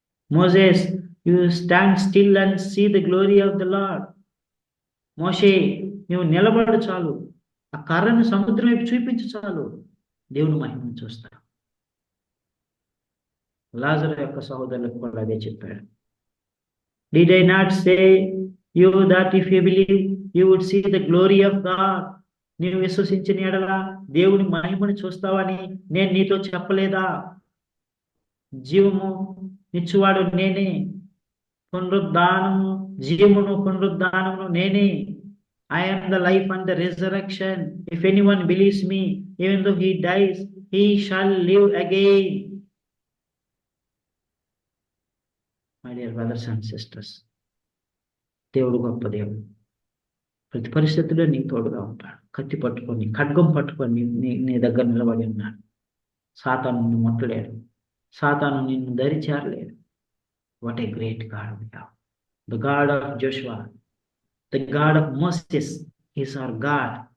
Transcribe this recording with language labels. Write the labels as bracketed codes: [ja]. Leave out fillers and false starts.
[en] Moses, you stand still and see the glory of the lord. [te] మోషే, నువ్వు నిలబడు చాలు, ఆ కర్రను సముద్రం వైపు చూపించు చాలు, దేవుని మహిమను చూస్తావు. లాజరు యొక్క సహోదరులకు కూడా అదే చెప్పాడు. [en] Did I not say you that if you believe you would see the glory of God? [te] నీవు విశ్వసించిన ఎడల దేవుని మహిమను చూస్తావని నేను నీతో చెప్పలేదా? జీవము నిచ్చువాడు నేనే, పునరుద్ధానము, జీవమును పునరుద్ధానమును నేనే. [en] I am the life and the resurrection. If anyone believes me, even though he dies, he shall live again. My dear brothers and sisters, [te] దేవుడు గొప్ప దేవుడు. ప్రతి పరిస్థితుల్లో నీకు తోడుగా ఉంటాడు. కత్తి పట్టుకొని, ఖడ్గం పట్టుకొని నీ దగ్గర నిలబడి ఉన్నాడు. సాతాను నిన్ను ముట్టలేడు, సాతాను నిన్ను దరిచేరలేడు. [en] What a great God we have. The God of Joshua, the God of Moses is our God.